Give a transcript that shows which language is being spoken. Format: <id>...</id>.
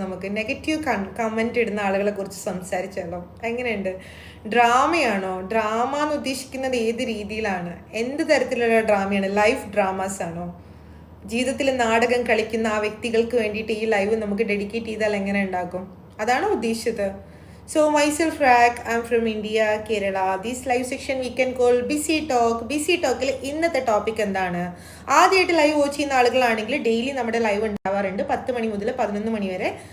<ml>നമുക്ക് negative comment ഇടുന്ന ആളുകളെ കുറിച്ച് സംസാരിച്ചാലോ? എങ്ങനെയുണ്ട്? ഡ്രാമയാണോ? ഡ്രാമ എന്ന് ഉദ്ദേശിക്കുന്നത് ഏത് രീതിയിലാണ്? എന്ത് തരത്തിലുള്ള ഡ്രാമയാണ്? ലൈഫ് ഡ്രാമാസ് ആണോ? ജീവിതത്തിൽ നാടകം കളിക്കുന്ന ആ വ്യക്തികൾക്ക് വേണ്ടിയിട്ട് ഈ ലൈവ് നമുക്ക് ഡെഡിക്കേറ്റ് ചെയ്താൽ എങ്ങനെ ഉണ്ടാക്കും? അതാണോ ഉദ്ദേശിച്ചത്?</ml> <en>So myself Rak, I am from India, Kerala. This live section we can call Busy Talk.</en> <ml>Busy Talkil ഇന്നത്തെ ടോപ്പിക് എന്താണ്? ആദ്യമായിട്ട് ലൈവ് വാച്ച് ചെയ്യുന്ന ആളുകളാണെങ്കിൽ ഡെയിലി നമ്മുടെ ലൈവ് ഉണ്ടാവാറുണ്ട് 10 മണി മുതൽ 11 മണി വരെ.</ml>